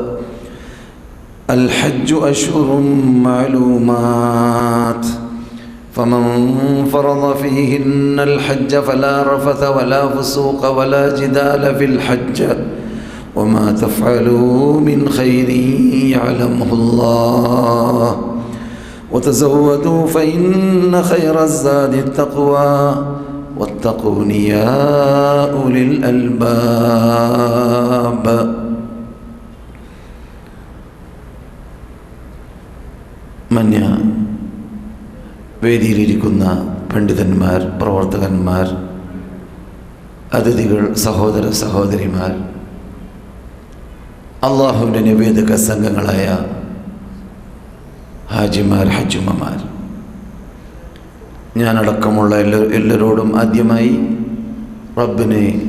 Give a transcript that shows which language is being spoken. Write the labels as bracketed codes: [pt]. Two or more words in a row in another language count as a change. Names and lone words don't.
[ar] الحج أشهر معلومات فمن فرض فيهن الحج فلا رفث ولا فسوق ولا جدال في الحج وما تفعلوا من خير يعلمه الله وتزودوا فإن خير الزاد التقوى واتقون يا أولي الألباب. [ml] മന്യ വേദിയിലിരിക്കുന്ന പണ്ഡിതന്മാർ, പ്രവർത്തകന്മാർ, അതിഥികൾ, സഹോദര സഹോദരിമാർ, അള്ളാഹുവിൻ്റെ നിവേദക സംഘങ്ങളായ ഹാജിമാർ, ഹജ്ജുമ്മമാർ, ഞാനടക്കമുള്ള എല്ലാവരോടും ആദ്യമായി റബ്ബിനെ,